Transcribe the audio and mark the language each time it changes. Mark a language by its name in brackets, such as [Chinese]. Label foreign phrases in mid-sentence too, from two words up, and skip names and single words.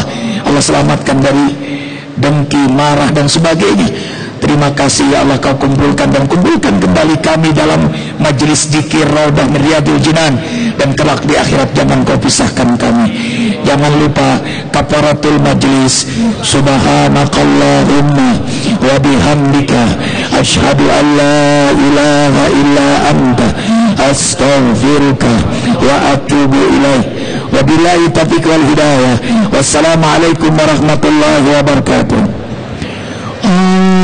[Malay] Allah selamatkan dari dengki, marah dan sebagainya. Terima kasih ya Allah, kau kumpulkan dan kumpulkan kembali kami dalam majlis zikir [Arabic] روضة من رياض الجنان, [Malay] dan kelak di akhirat jangan kau pisahkan kami. Jangan lupa [Arabic] كفارة المجلس, سبحانك اللهم وبحمدك أشهد أن لا إله إلا أنت أستغفرك وأتوب إليك. وبالله التوفيق والهداية. والسلام عليكم ورحمة الله وبركاته.